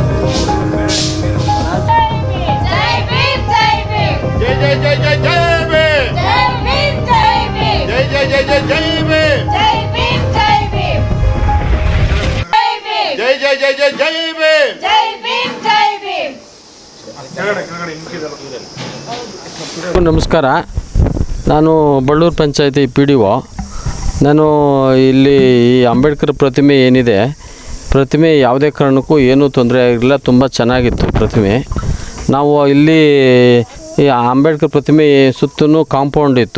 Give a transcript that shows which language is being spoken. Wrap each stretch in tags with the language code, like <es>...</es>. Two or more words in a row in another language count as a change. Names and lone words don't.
<hi>जय जय जय जय जय जय जय जय भीम जय भीम जय भीम जय भीम जय जय जय जय जय भीम जय भीम जय भीम</hi> <kn>ನಮಸ್ಕಾರ. ನಾನು ಬಳ್ಳೂರು ಪಂಚಾಯತಿ ಪಿ ಡಿ ಒ. ನಾನು ಇಲ್ಲಿ ಈ ಅಂಬೇಡ್ಕರ್ ಪ್ರತಿಮೆ ಏನಿದೆ, ಪ್ರತಿಮೆ ಯಾವುದೇ ಕಾರಣಕ್ಕೂ ಏನೂ ತೊಂದರೆ ಆಗಿರಲಿಲ್ಲ, ತುಂಬ ಚೆನ್ನಾಗಿತ್ತು ಪ್ರತಿಮೆ. ನಾವು ಇಲ್ಲಿ ಈ ಅಂಬೇಡ್ಕರ್ ಪ್ರತಿಮೆ ಸುತ್ತಲೂ ಕಾಂಪೌಂಡ್ ಇತ್ತು.</kn>